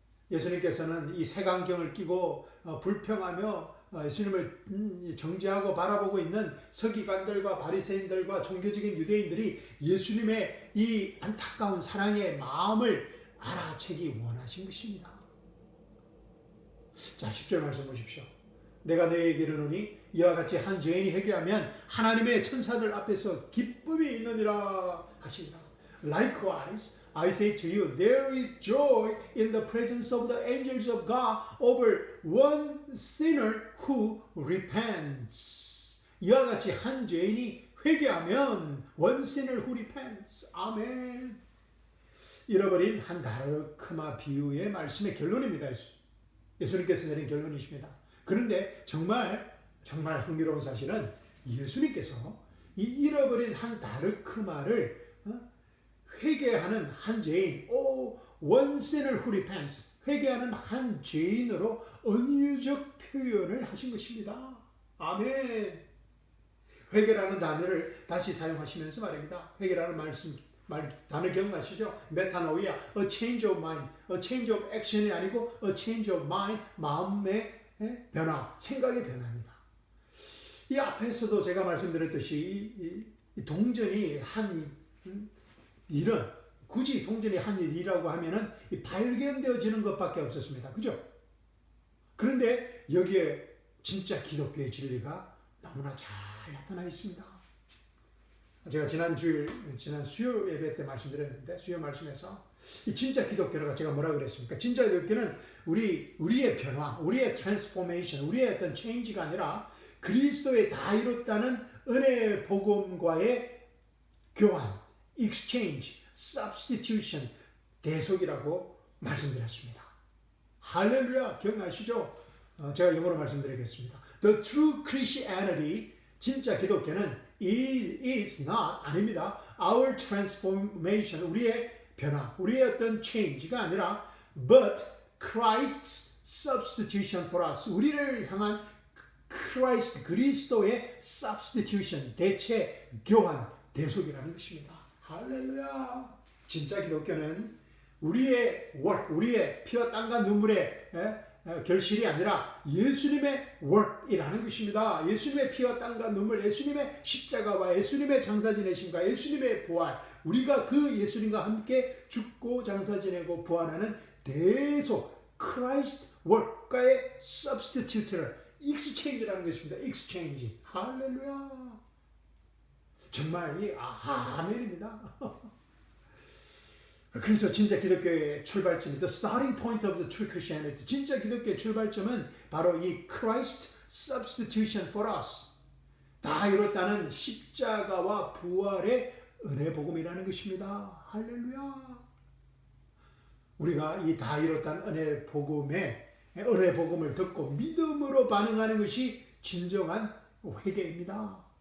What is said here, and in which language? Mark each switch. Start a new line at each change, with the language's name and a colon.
Korean: 예수님께서는 이 색안경을 끼고 불평하며 예수님을 정죄하고 바라보고 있는 서기관들과 바리새인들과 종교적인 유대인들이 예수님의 이 안타까운 사랑의 마음을 알아채기 원하신 것입니다. 자, 10절 말씀 보십시오. 내가 너희에게 이르노니 이와 같이 한 죄인이 회개하면 하나님의 천사들 앞에서 기쁨이 있느니라 하시니라.
English: Likewise, I say to you, there is joy in the presence of the angels of God over one sinner who repents.
Korean: 이와 같이 한 죄인이 회개하면
English: one sinner who repents.
Korean: 아멘. 잃어버린 한 다르크마 비유의 말씀의 결론입니다. 예수님께서 내린 결론이십니다. 그런데 정말 흥미로운 사실은 예수님께서 이 잃어버린 한 다르크마를 회개하는 한 죄인,
English: one sinner who repents,
Korean: 회개하는 한 죄인으로 은유적 표현을 하신 것입니다. 아멘. 회개라는 단어를 다시 사용하시면서 말입니다. 회개라는 단어 기억나시죠?
English: 메타노이아, a change of mind, a change of action이
Korean: 아니고
English: a change of mind,
Korean: 마음의 변화, 생각의 변화입니다. 이 앞에서도 제가 말씀드렸듯이 이 동전이 한 일은 굳이 동전이 한 일이라고 하면은 발견되어지는 것밖에 없었습니다. 그죠? 그런데 여기에 진짜 기독교의 진리가 너무나 잘 나타나 있습니다. 제가 지난 수요 예배 때 말씀드렸는데, 수요 말씀에서 이 진짜 기독교가 제가 뭐라 그랬습니까? 진짜 기독교는 우리의 변화, 우리의 트랜스포메이션, 우리의 어떤 체인지가 아니라 그리스도에 다 이뤘다는 은혜 복음과의 교환, exchange, substitution, 대속이라고 말씀드렸습니다. 할렐루야, 기억나시죠? 제가 영어로 말씀드리겠습니다.
English: The true Christianity,
Korean: 진짜 기독교는
English: is not,
Korean: 아닙니다.
English: Our transformation,
Korean: 우리의 변화, 우리의 어떤 change가 아니라
English: but Christ's substitution for us,
Korean: 우리를 향한 그리스도의 substitution, 대체, 교환, 대속이라는 것입니다. 할렐루야. 진짜 기독교는 우리의 work, 우리의 피와 땀과 눈물의 결실이 아니라 예수님의 work이라는 것입니다. 예수님의 피와 땀과 눈물, 예수님의 십자가와 예수님의 장사 지내심과 예수님의 부활, 우리가 그 예수님과 함께 죽고 장사 지내고 부활하는 대속, Christ work과의 substitute를 exchange라는 것입니다. exchange. 할렐루야. 정말 이 아멘입니다. 그래서 진짜 기독교의 출발점이
English: the starting point of the true Christianity.
Korean: 진짜 기독교의 출발점은 바로 이
English: Christ substitution for us.
Korean: 다 이뤘다는 십자가와 부활의 은혜 복음이라는 것입니다. 할렐루야. 우리가 이 다 이뤘다는 은혜 복음을 듣고 믿음으로 반응하는 것이 진정한 회개입니다.